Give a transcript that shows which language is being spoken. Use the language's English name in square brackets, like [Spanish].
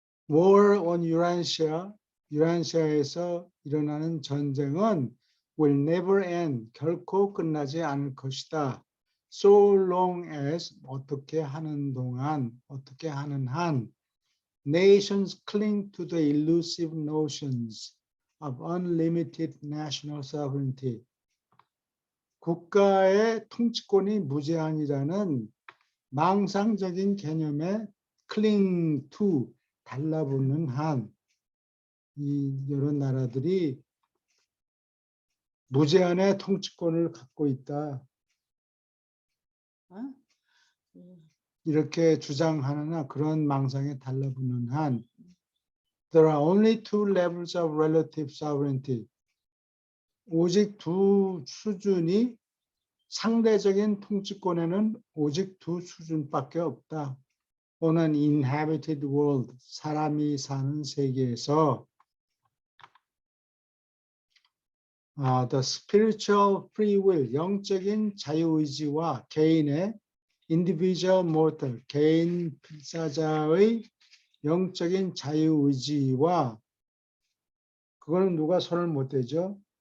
[English] war on Eurasia, [Korean] 유라시아에서 일어나는 전쟁은 [English] will never end, [Korean] 결코 끝나지 않을 것이다. [English] So long as, [Korean] 어떻게 하는 동안, 어떻게 하는 한, [English] nations cling to the elusive notions of unlimited national sovereignty. [Korean] 국가의 통치권이 무제한이라는 망상적인 개념에 [English] cling to, [Korean] 달라붙는 한, 이런 나라들이 무제한의 통치권을 갖고 있다. 어? 이렇게 주장하느나 그런 망상에 달라붙는 한 [English] there are only two levels of relative sovereignty. [Korean] 오직 두 수준이 상대적인 통치권에는 오직 두 수준밖에 없다. [English] On an inhabited world, [Korean] 사람이 사는 세계에서 [English] the spiritual free will, [Korean] 영적인 자유의지와 개인의 [English] individual mortal, [Korean] 개인 필사자의 영적인 자유의지와 그거는 누가 손을 못 대죠.